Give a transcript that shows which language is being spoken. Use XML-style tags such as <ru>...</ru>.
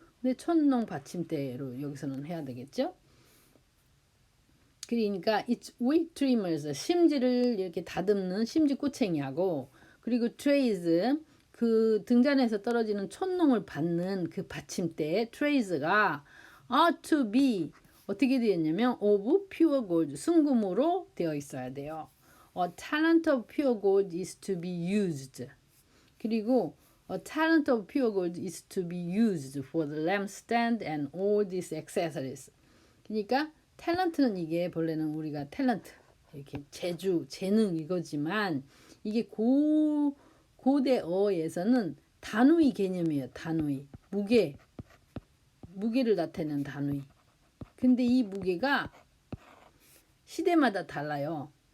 <ko>근데 촌농 받침대로 여기서는 해야 되겠죠. 그러니까</ko> <en>it's wick trimmers</en> <ko>심지를 이렇게 다듬는 심지 꼬챙이하고 그리고 트레이즈 그 등잔에서 떨어지는 촌농을 받는 그 받침대 트레이즈가</ko> <en>are to be</en> <ko>어떻게 되었냐면</ko> <en>of pure gold</en> <ko>순금으로 되어 있어야 돼요.</ko> <en>A talent of pure gold is to be used. 그리고 a talent of pure gold is to be used for the lampstand and all these accessories.</en> <ko>그러니까 탤런트는 이게 본래는 우리가 탤런트 이렇게 재능 이거지만 이게 고대어에서는 단위 개념이에요. 단위 무게를 나타내는 단위. 근데 이 무게가 시대마다 달라요.</ko>